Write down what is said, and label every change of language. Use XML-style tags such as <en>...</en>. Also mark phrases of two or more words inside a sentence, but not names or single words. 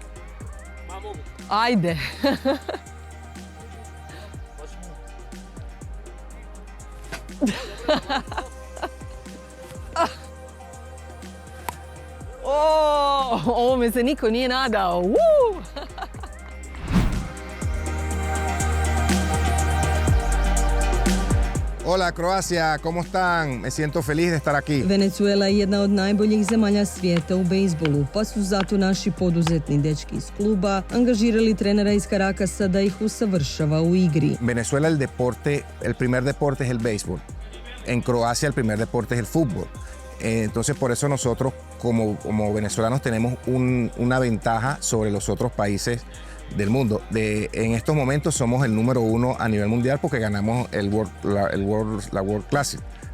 <hr>Ma mogu. Ajde. Ovo me se niko nije nadao.</hr> <es>Hola Croacia, ¿cómo están? Me siento feliz de estar aquí.</es> <hr>Venezuela je jedna od najboljih zemalja svijeta u bejzbolu, pa su zato naši poduzetni dečki iz kluba angažirali trenera iz Carakasa da ih usavršava u igri.</hr> <es>Venezuela el primer deporte es el béisbol. En Croacia el primer deporte es el fútbol. Entonces por eso nosotros como venezolanos tenemos una ventaja sobre los otros países del mundo. En estos momentos somos el número 1 a nivel mundial porque ganamos la World Classic.</es>